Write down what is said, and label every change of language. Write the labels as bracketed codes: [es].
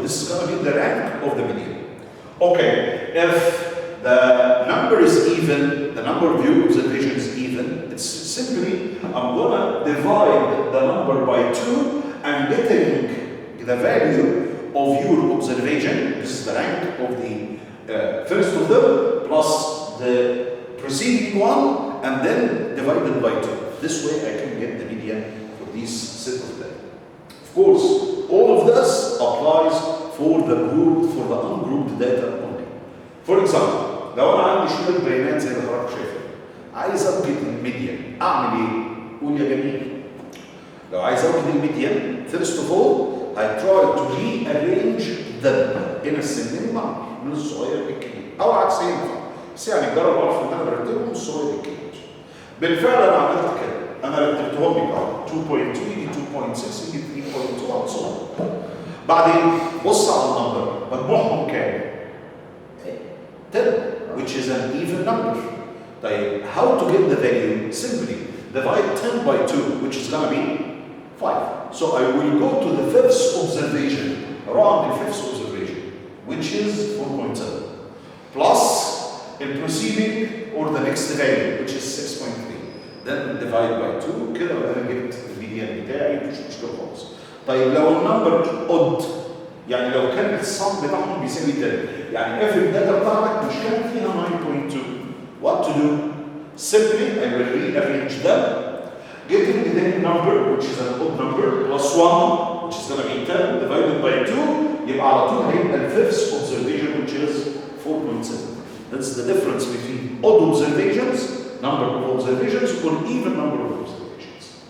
[en] This is going to be the rank of the median. Okay, if the number is even, the number of your observation is even, it's simply, I'm going to divide the number by 2 and getting the value of your observation, this is the rank of the first of them, plus the preceding one, and then divided by 2. This way I can get the median for these set of data. Of course, all of this applies for the ungrouped data only. For example, [ar] لو انا عندي شويه بيانات زي اللي حضرتك شايفها، عايز اوجد الميديان، اعمل ايه؟ قول يا جميل. لو عايز اوجد الميديان، [en] first of all, I try to rearrange them in ascending manner [ar] من الصغير للكبير، او عكسيا بس يعني جرب اعرف ان انا برتبهم من الصغير للكبير. بالفعل انا عملت كده، انا رتبتهم لك اهو 2.2 يجي 2.6 يجي 3.2 [en] and so on. [ar] بعدين بص على النمبر، مجموعهم كام؟ 10, [en] which is an even number. طيب, how to get the value? Simply divide 10 by 2, which is going to be 5. So I will go to the fifth observation, around the fifth observation, which is 4.7, plus the preceding or the next value, which is 6.3. Then divide by 2, [ar] كده انا جبت الميديان بتاعي مش مشكله خالص. طيب لو النمبر odd، يعني لو كان الصم بتاعهم بيساوي 10، يعني every data بتاعتك مش كان فيها 9.2. [en] What to do? Simply I will rearrange them, getting the number which is an odd number plus 1 which is going to be 10 divided by 2 [ar] يبقى على طول هيبقى [en] الفifth observation which is 4.7. That's the difference between odd observations, number of observations, or even number of observations.